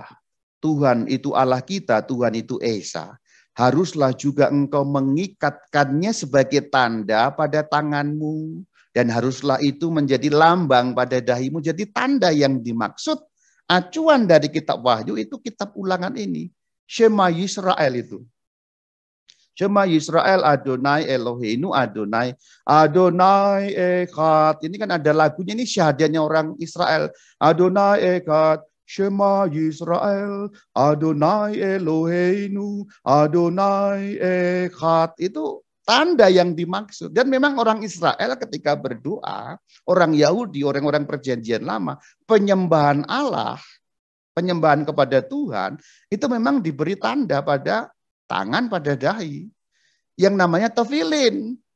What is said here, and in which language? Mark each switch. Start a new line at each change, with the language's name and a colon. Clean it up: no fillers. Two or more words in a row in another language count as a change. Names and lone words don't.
Indonesian: Tuhan itu Allah kita, Tuhan itu Esa. Haruslah juga engkau mengikatkannya sebagai tanda pada tanganmu Dan haruslah itu menjadi lambang pada dahimu, jadi tanda yang dimaksud. Acuan dari kitab Wahyu itu kitab Ulangan ini. Shema Yisrael itu.
Hebrew: שמע ישראל אדוני אלוהינו אדוני. אדוני אחד.
Indonesian: Ini kan ada lagunya, ini syahadanya orang Israel.
Hebrew: אדוני אחד. שמע ישראל אדוני אלוהינו אדוני אחד.
Indonesian: Itu tanda yang dimaksud. Dan memang orang Israel ketika berdoa, orang Yahudi, orang-orang perjanjian lama, penyembahan Allah, penyembahan kepada Tuhan, itu memang diberi tanda pada tangan, pada dahi. Yang namanya tefilin.